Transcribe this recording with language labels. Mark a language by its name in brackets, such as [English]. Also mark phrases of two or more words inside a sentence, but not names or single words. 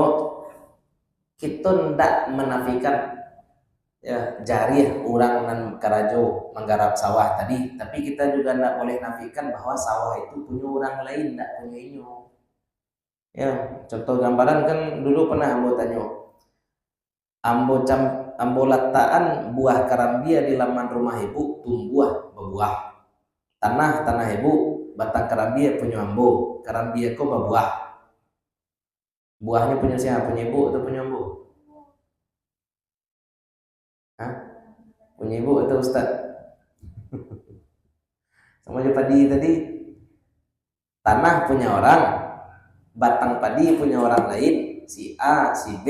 [Indonesian] Kita tidak menafikan ya jari orang nan karajo menggarap sawah tadi, tapi kita juga tidak boleh nafikan bahwa sawah itu punya orang lain, tidak punya inyo. Ya, contoh gambaran kan dulu pernah ambo tanya, ambo letakkan buah karambia di laman rumah ibu, tumbuh berbuah. Tanah ibu, batang karambia punya ambo, [Minangkabau] karambia kok berbuah. [Indonesian] Buahnya punya siapa? Punya ibu atau punya ambo? Hah? Punya ibu atau ustad? Sama aja padi tadi, tanah punya orang, batang padi punya orang lain, si A, si B.